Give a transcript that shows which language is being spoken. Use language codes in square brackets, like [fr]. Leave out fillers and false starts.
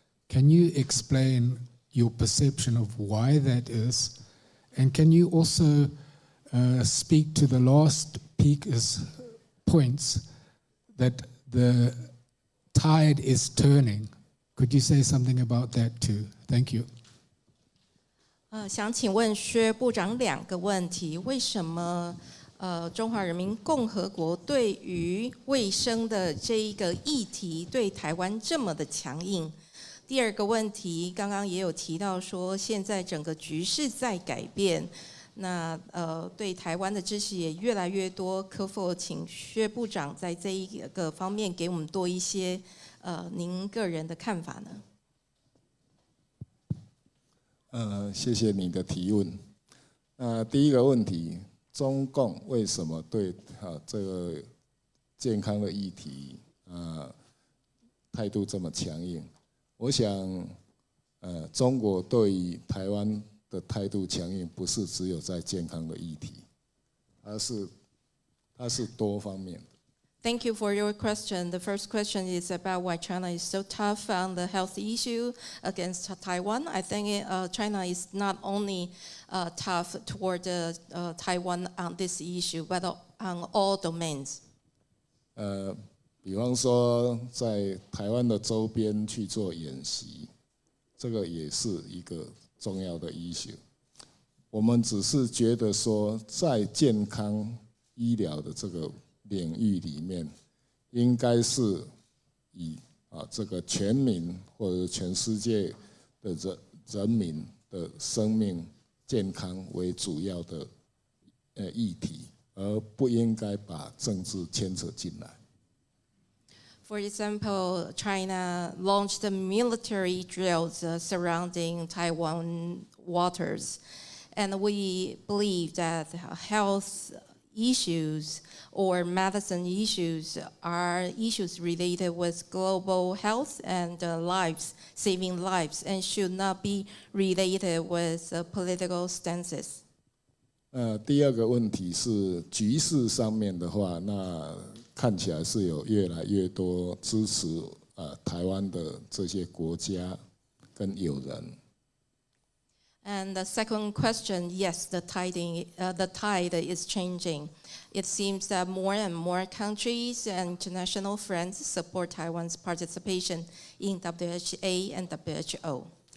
[en] Can you explain your perception of why that is? And can you also speak to the last speaker's points that the tide is turning? Could you say something about that too? Thank you. [zh] 想请问薛部长2个问题：为什么中华人民共和国对于卫生的这一个议题对台湾这么的强硬？第2个问题，刚刚也有提到说，现在整个局势在改变，那对台湾的支持也越来越多，可否请薛部长在这一个方面给我们多一些您个人的看法呢？谢谢你的提问。第一个问题，中共为什么对这个健康的议题态度这么强硬。我想，中国对于台湾的态度强硬，不是只有在健康的议题，它是多方面的。 [en] Thank you for your question. The first question is about why China is so tough on the health issue against Taiwan. I think China is not only tough toward Taiwan on this issue, but on all domains. [zh] 比方说在台湾的周边去做演习，这个也是一个重要的 issue。我们只是觉得说，在健康医疗的这个领域里面，应该是以这个全民或者全世界的人民的生命健康为主要的议题，而不应该把政治牵扯进来。 [en] For example, China launched military drills surrounding Taiwan waters, and we believe that health issues or medicine issues are issues related with global health and lives, saving lives, and should not be related with political stances. [zh] 第二个问题是局势上面的话，那看起来是有越来越多支持台湾的这些国家跟友人。 [en] And the second question, yes, the tide is changing. It seems that more and more countries and international friends support Taiwan's participation in WHA and WHO.